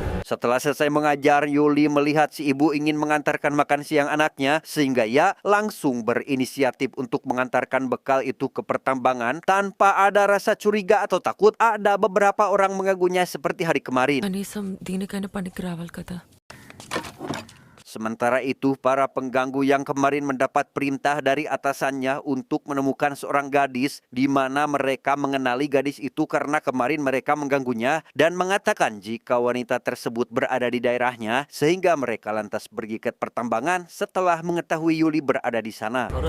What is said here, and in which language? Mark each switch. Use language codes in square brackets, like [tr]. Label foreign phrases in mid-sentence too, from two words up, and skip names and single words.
[id] Setelah selesai mengajar, Yuli melihat si ibu ingin mengantarkan makan siang anaknya sehingga ia langsung berinisiatif untuk mengantarkan bekal itu ke pertambangan tanpa ada rasa curiga atau takut ada beberapa orang mengganggunya seperti hari kemarin. [te] కనీసం దీనికైనా పనికి రావాలి కదా. [id] Sementara itu, para pengganggu yang kemarin mendapat perintah dari atasannya untuk menemukan seorang gadis di mana mereka mengenali gadis itu karena kemarin mereka mengganggunya dan mengatakan jika wanita tersebut berada di daerahnya sehingga mereka lantas pergi ke pertambangan setelah mengetahui Yuli berada di sana.